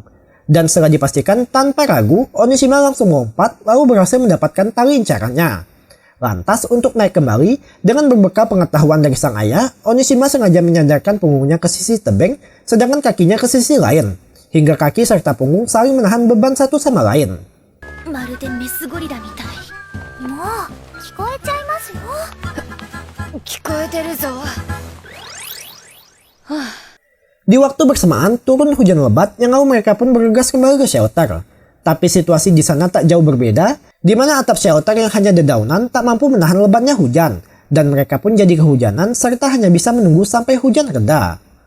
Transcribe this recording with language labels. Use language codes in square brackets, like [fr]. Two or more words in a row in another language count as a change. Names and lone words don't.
[id] Dan setelah dipastikan tanpa ragu, Onishima langsung melompat lalu berhasil mendapatkan tali incarannya. Lantas untuk naik kembali, dengan berbekal pengetahuan dari sang ayah, Onishima sengaja menyandarkan punggungnya ke sisi tebing, sedangkan kakinya ke sisi lain. Hingga kaki serta punggung saling menahan beban satu sama lain. [ja] まるでメスゴリラみたい。もう聞こえちゃいますよ。聞こえてるぞ。 [id] Di waktu bersamaan, turun hujan lebat yang lalu mereka pun bergegas kembali ke shelter. Tapi situasi di sana tak jauh berbeda, di mana atap shelter yang hanya dedaunan tak mampu menahan lebatnya hujan, dan mereka pun jadi kehujanan serta hanya bisa menunggu sampai hujan reda.